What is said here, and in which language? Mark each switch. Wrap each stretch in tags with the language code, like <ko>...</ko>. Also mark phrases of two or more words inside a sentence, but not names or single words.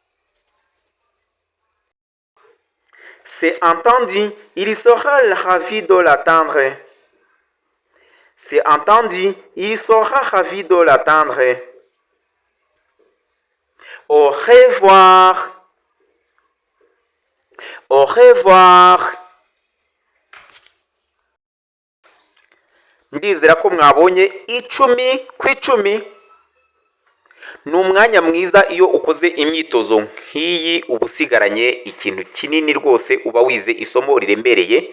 <fr>C'est entendu, il sera ravi de l'attendre. C'est entendu, il sera ravi de l'attendre. Au revoir. Au revoir.</fr> <rw>Ndizera ko mwabonye 10 ku 10. Ni umwanya mwiza iyo ukoze imyitozo nk'iyi uba usigaranye ikintu kinini rwose, uba wize isomo riremereye.</rw>